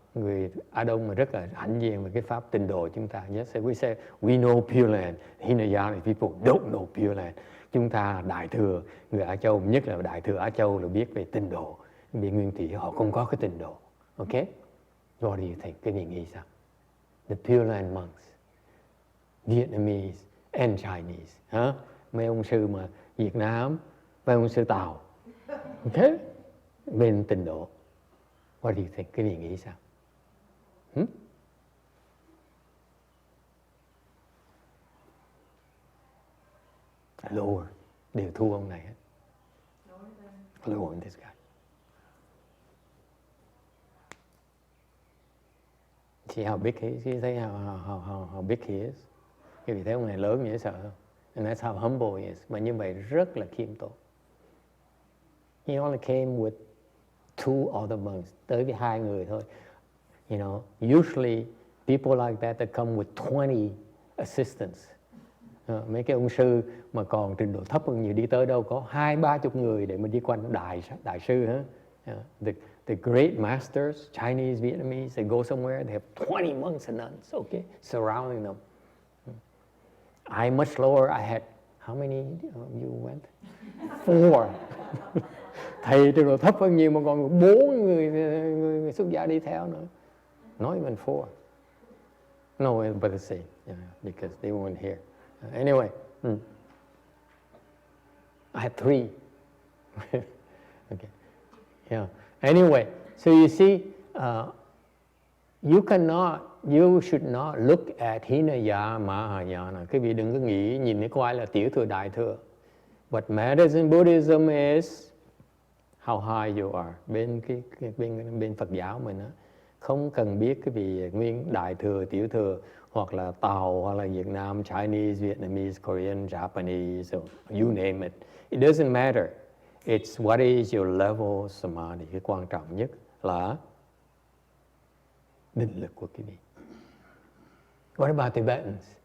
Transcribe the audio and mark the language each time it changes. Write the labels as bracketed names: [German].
[Vietnamese] Người Á Đông mà rất là hãnh diện về cái pháp tịnh độ chúng ta. [English] Yes, we say we know Pure Land. Hinayana people don't know Pure Land. [Vietnamese] Chúng ta đại thừa, người Á Châu, nhất là đại thừa Á Châu là biết về tịnh độ. Vì nguyên thủy họ không có cái tịnh độ. [English] Okay? What do you think? [Vietnamese] Cái gì nghĩ sao? [English] The Pure Land monks, Vietnamese and Chinese. Huh? [Vietnamese] Mấy ông sư mà Việt Nam, mấy ông sư Tàu. Okay? Bên tịnh độ. [English] What do you think? [Vietnamese] Cái gì nghĩ sao? [English] Lower. [Vietnamese] Đều thua ông này hết. [English] Lower than this guy. See how big he is? You thấy how big he is? [Vietnamese] Vì thế ông này lớn dễ sợ không? [English] And that's how humble he is. [Vietnamese] Mà như vậy rất là khiêm tốn. [English] He only came with 2 other monks. [Vietnamese] Tới với 2 người thôi. [English] You know, usually people like that come with 20 assistants. [Vietnamese] Mấy cái ông sư mà còn trình độ thấp hơn nhiều đi tới đâu có 20-30 người để mà đi quanh đại sư hả? [English] The great masters, Chinese, Vietnamese, they go somewhere, they have 20 monks and nuns, okay, surrounding them. I'm much lower. I had, how many you went? 4. [Vietnamese] Thầy trình độ thấp hơn nhiều mà còn 4 người xuất gia đi theo nữa. [English] Not even 4. No, but the same, because they weren't here. Anyway, I had 3. Okay, yeah. Anyway, so you see, you should not look at Hinayana, Mahayana. [Vietnamese] Quý vị đừng có nghĩ nhìn có ai là tiểu thừa, đại thừa. [English] What matters in Buddhism is how high you are. [Vietnamese] Bên Phật giáo mình á, không cần biết cái vị nguyên đại thừa, tiểu thừa, hoặc là Tàu, hoặc là Việt Nam, [English] Chinese, Vietnamese, Korean, Japanese, you name it. It doesn't matter. It's what is your level of samadhi. [Vietnamese] Cái quan trọng nhất là định lực của quý vị. [English] What about Tibetans?